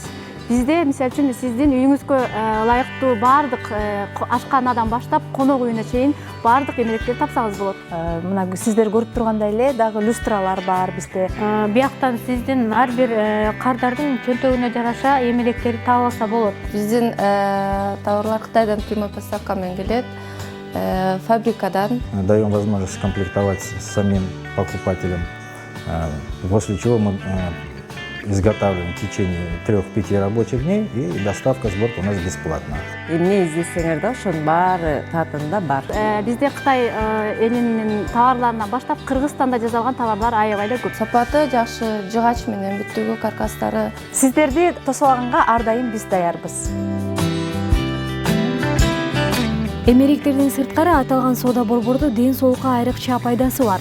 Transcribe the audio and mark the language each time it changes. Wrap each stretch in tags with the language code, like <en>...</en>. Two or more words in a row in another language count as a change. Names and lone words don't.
<ky>Бизде, мисалы үчүн, сиздин үйүңүзгө ылайыктуу баардык ашканадан баштап конок үйүнө чейин баардык эмеректерди тапсаңыз болот. Мына сиздер көрүп тургандай эле дагы люстралар бар бизде. Бияктан сиздин ар бир кардардын чөнтөгүнө жараша эмеректерди таап алса болот. Биздин товарлар Кытайдан</ky> <ru>прямой поставка</ru> <ky>менен келет, фабрикадан.</ky> <ru>Даем возможность комплектовать самим покупателям, после чего мы изготавливаем в течение 3-5 рабочих дней, и доставка, сборка у нас бесплатна.</ru> <ky>Эмне издесеңер да ошонун баары Таатанда бар. Бизде Кытай элинин товарларынан баштап Кыргызстанда жасалган товарлар аябай эле көп. Сапаты жакшы, жыгач менен бүттүгү, каркастары. Сиздерди тосуп алганга ар дайым биз даярбыз. Эмеректердин сырткары аталган соода борбордо ден соолукка айрыкча пайдасы бар.</ky>